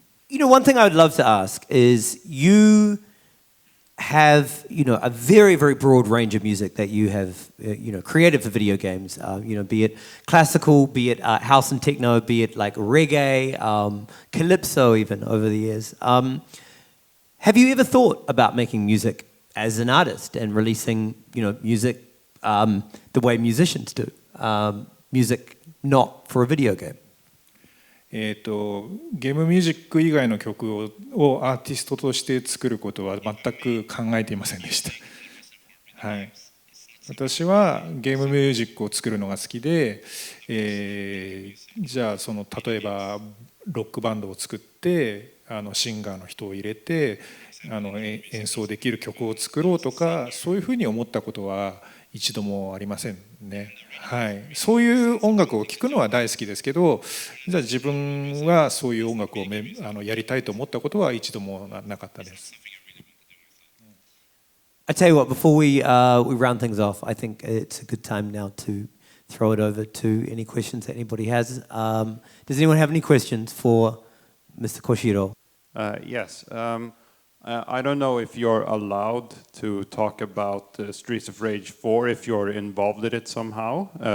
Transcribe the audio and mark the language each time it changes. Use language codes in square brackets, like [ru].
[en] One thing I would love to ask is you have a very, very broad range of music that you have created for video games, be it classical, be it house and techno, be it like reggae, calypso even over the years. Have you ever thought about making music as an artist and releasing music the way musicians do, music not for a video game? [ja] ゲームミュージック以外の曲をアーティストとして作ることは全く考えていませんでした。はい、私はゲームミュージックを作るのが好きで、じゃあ例えばロックバンドを作ってシンガーの人を入れて演奏できる曲を作ろうとかそういうふうに思ったことは一度もありませんね。はい、そういう音楽を聴くのは大好きですけど、じゃあ自分はそういう音楽をやりたいと思ったことは一度もなかったです。 [en] I tell you what, before we round things off, I think it's a good time now to throw it over to any questions that anybody has. Does anyone have any questions for Mr. Koshiro? Yes. I don't know if you're allowed to talk about Streets of Rage 4 if you're involved in it somehow.